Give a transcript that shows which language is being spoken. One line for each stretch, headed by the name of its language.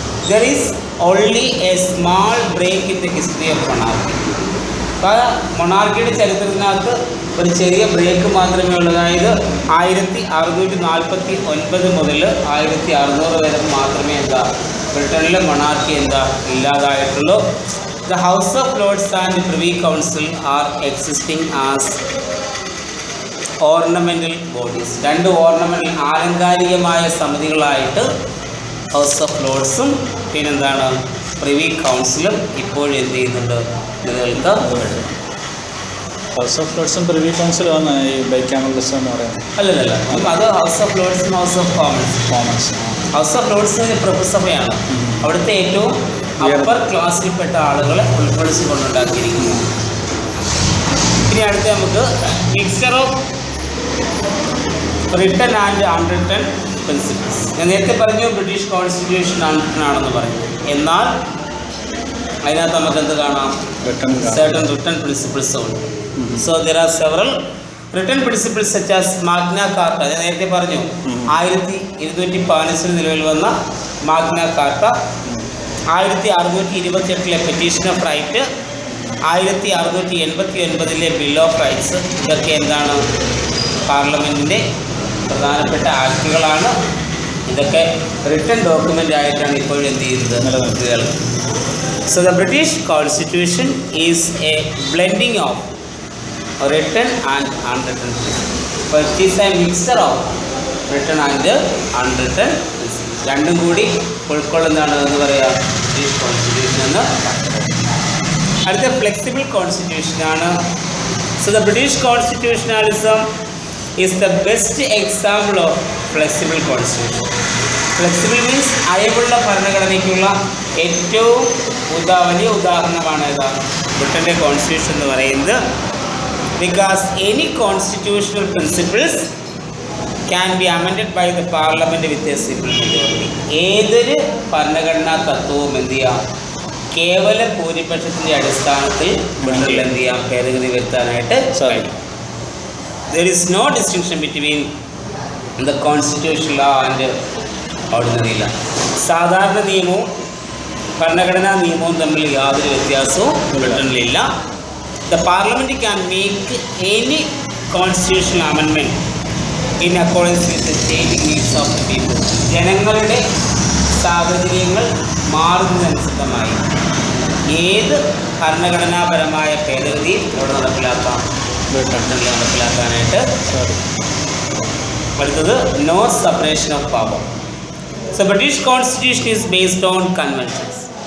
English: There is only a small break in the history of monarchy.
Malayalam: അപ്പോൾ മൊണാർക്കിയുടെ ചരിത്രത്തിനകത്ത് ഒരു ചെറിയ break മാത്രമേ ഉള്ളൂ. അതായത് 1649 മുതൽ 1600 വരെ മാത്രമേ എന്താ ബ്രിട്ടനിലെ മൊണാർക്കി എന്താ ഇല്ലാതായിട്ടുള്ളൂ.
English: The House of Lords and Privy Council are existing as ornamental bodies.
Malayalam: രണ്ട് ഓർണമെൻ്റൽ ആലങ്കാരികമായ സമിതികളായിട്ട് ഹൗസ് ഓഫ് ലോർഡ്സും പിന്നെന്താണ് പ്രിവി കൗൺസിലും ഇപ്പോഴും എന്ത് ചെയ്യുന്നുണ്ട്? നിലനിൽക്കുക. ഹൗസ് ഓഫ് ലോർഡ്സും പ്രിവി കൗൺസിലും ആണ് ഈ ബൈക്യാമറലിസം എന്ന് പറയുന്നത്. അല്ലല്ല, അത് house of ലോർഡ്സും house of Commons. House of Lord's പ്രഭുസഭയാണ്. അവിടുത്തെ ഏറ്റവും അപ്പർ ക്ലാസ്സിൽപ്പെട്ട ആളുകളെ ഉൾക്കൊള്ളിച്ചുകൊണ്ടുണ്ടാക്കിയിരിക്കുന്നു. ഇനി അടുത്ത് നമുക്ക്
English: Mixture of written and unwritten principles.
Malayalam: ഞാൻ നേരത്തെ പറഞ്ഞു ബ്രിട്ടീഷ് കോൺസ്റ്റിറ്റ്യൂഷൻ അൺറിട്ടൺ ആണെന്ന് പറഞ്ഞു. എന്നാൽ അതിനകത്ത് നമുക്ക് എന്ത് കാണാം?
English: certain written principles ഉണ്ട്. So there are several written principles such as Magna Carta.
Malayalam: ഞാൻ നേരത്തെ പറഞ്ഞു 1215 നിലവിൽ വന്ന Magna Carta, 1628 petition of right, 1689 bill of rights. ഇതൊക്കെ എന്താണ്? പാർലമെൻറ്റിൻ്റെ പ്രധാനപ്പെട്ട ആക്ടുകളാണ്. ഇതൊക്കെ റിട്ടൺ ഡോക്യുമെൻ്റ് ആയിട്ടാണ് ഇപ്പോഴും എന്ത് ചെയ്യുന്നത്? നിലനിർത്തുകയാണ്.
English: So the British constitution is a blending of written and unwritten principles. So it is a mixture of written and unwritten principles.
Malayalam: രണ്ടും കൂടി ഉൾക്കൊള്ളുന്നതാണ് എന്ന് പറയാം ബ്രിട്ടീഷ് കോൺസ്റ്റിറ്റ്യൂഷൻ എന്ന്. അടുത്ത flexible കോൺസ്റ്റിറ്റ്യൂഷനാണ്.
English: So the British constitutionalism is the best example of flexible constitution.
Malayalam: Flexible means അയവുള്ള ഭരണഘടനയ്ക്കുള്ള ഏറ്റവും വലിയ ഉദാഹരണമാണ് ഏതാണ്? ബ്രിട്ടൻ്റെ കോൺസ്റ്റിറ്റ്യൂഷൻ എന്ന് പറയുന്നത്.
English: Because any constitutional principles can be amended by the parliament with a simple majority.
Malayalam: ഏതൊരു ഭരണഘടനാ തത്വവും എന്ത് ചെയ്യാം? കേവല ഭൂരിപക്ഷത്തിൻ്റെ അടിസ്ഥാനത്തിൽ ബ്രിട്ടനിൽ എന്ത് ചെയ്യാം? ഭേദഗതി വരുത്താനായിട്ട് കഴിയും.
English: There is no distinction between the constitutional law and ordinary law.
Malayalam: സാധാരണ നിയമവും ഭരണഘടനാ നിയമവും തമ്മിൽ യാതൊരു വ്യത്യാസവും ബ്രിട്ടനിലില്ല.
English: The parliament can make any constitutional amendment in accordance with the changing needs of the people.
Malayalam: ജനങ്ങളുടെ സാഹചര്യങ്ങൾ മാറുന്നതനുസൃതമായി ഏത് ഭരണഘടനാപരമായ ഭേദഗതിയും ഇവിടെ നടപ്പിലാക്കാം, ബ്രിട്ടനിൽ നടപ്പിലാക്കാനായിട്ട് സാധിക്കും.
English: അടുത്തത് no separation of power. So British constitution is based on conventions.